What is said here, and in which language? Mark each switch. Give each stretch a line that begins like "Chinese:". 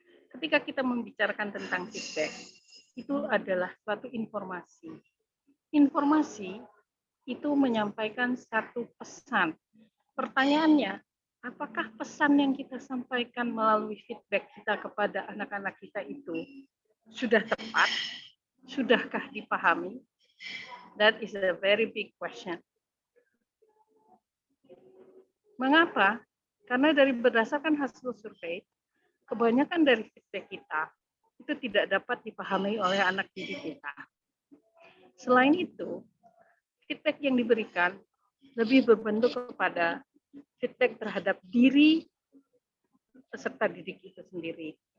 Indonesian: Ketika kita membicarakan tentang feedback, itu adalah suatu informasi. Informasi itu menyampaikan satu pesan. Pertanyaannya, apakah pesan yang kita sampaikan melalui feedback kita kepada anak-anak kita itu sudah tepat? Sudahkah dipahami?
English: That is a very big question.
Indonesian: Mengapa? Karena berdasarkan hasil survei, kebanyakan dari feedback kita itu tidak dapat dipahami oleh anak didik kita. Selain itu, feedback yang diberikan lebih berbentuk kepada feedback terhadap diri peserta didik itu sendiri.